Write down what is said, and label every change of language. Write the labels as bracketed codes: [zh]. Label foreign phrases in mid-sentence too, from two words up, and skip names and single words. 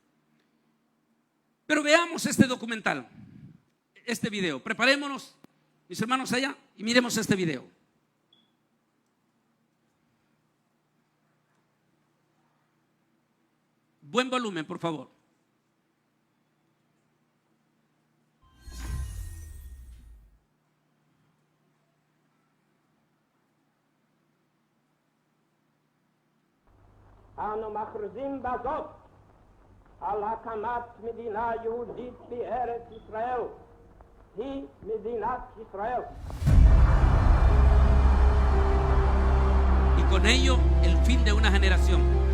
[es] Pero veamos este documental, este video. Preparémonos, mis hermanos, allá y miremos este video. Buen volumen, por favor. [he] אנו מכריזים בזאת על הקמת מדינה יהודית בארץ ישראל. היא מדינת ישראל. [es] Y con ello el fin de una generación.